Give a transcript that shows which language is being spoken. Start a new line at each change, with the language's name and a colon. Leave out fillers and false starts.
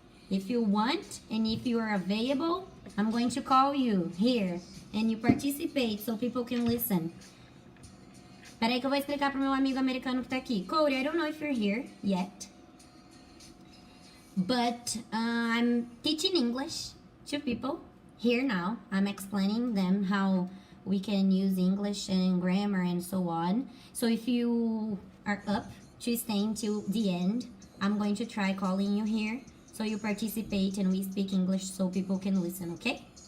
English: If you want and if you are available, I'm going to call you here and you participate so people can listen.
Portuguese: Peraí que eu vou explicar pro meu amigo americano que tá aqui.
English: Cody, I don't know if you're here yet, but I'm teaching English to people here now. I'm explaining them how we can use English and grammar and so on. So if you are up to stay until the end, I'm going to try calling you here so you participate and we speak English so people can listen, okay?